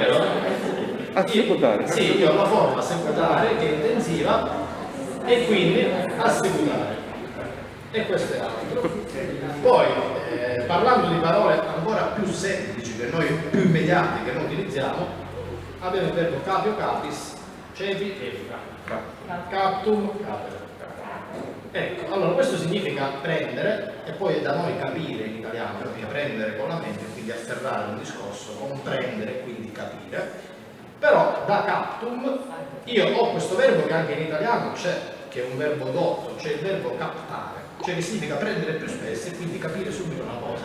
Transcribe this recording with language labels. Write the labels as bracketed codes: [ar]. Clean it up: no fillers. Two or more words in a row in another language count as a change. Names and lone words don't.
[it] assecutare. sì, io ho la forma secutare che è intensiva e quindi assecutare. E questo è altro. Poi, parlando di parole ancora più semplici, che noi più immediate che noi utilizziamo, abbiamo il verbo [la] capio, capis, cepi, captum, capere. [it] Ecco, allora questo significa prendere, e poi è da noi capire in italiano, perché prendere con la mente, quindi afferrare un discorso, comprendere e quindi capire. Però da captum io ho questo verbo che anche in italiano c'è, che è un verbo dotto, cioè il verbo captare, cioè che significa prendere più spesso e quindi capire subito una cosa.